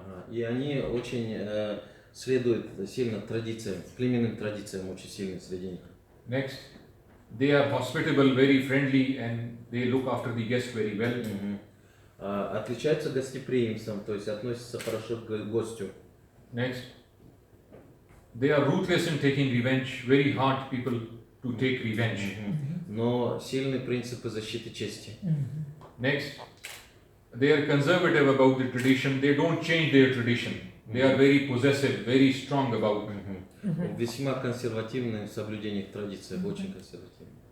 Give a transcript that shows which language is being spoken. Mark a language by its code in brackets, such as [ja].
[ru] И они очень следуют сильно традициям, племенным традициям очень сильно среди них. [en] Next, they are hospitable, very friendly, and they look after the guests very well. [ru] Отличаются гостеприимством, то есть относятся хорошо к гостю. [en] Next, they are ruthless in taking revenge, very hard people to take revenge. [ru] Но сильные принципы защиты чести. [en] Next, they are conservative about the tradition, they don't change their tradition. They are very possessive, very strong about it. [ru] Весьма консервативны в соблюдении традиций, очень консервативны.